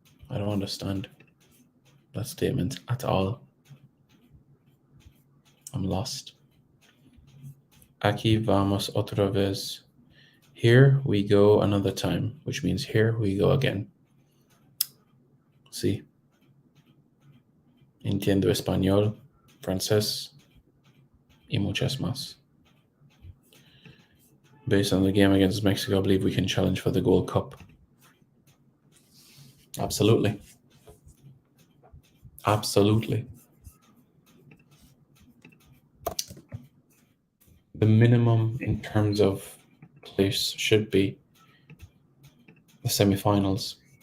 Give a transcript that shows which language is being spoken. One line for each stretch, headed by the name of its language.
English: I don't understand that statement at all. I'm lost.
Spanish: Aquí vamos otra vez.
English: Here we go another time, which means here we go again.
Spanish: Sí. Entiendo español, francés, y muchas más.
English: Based on the game against Mexico, I believe we can challenge for the Gold Cup. Absolutely. Absolutely. The minimum in terms of place should be the semifinals.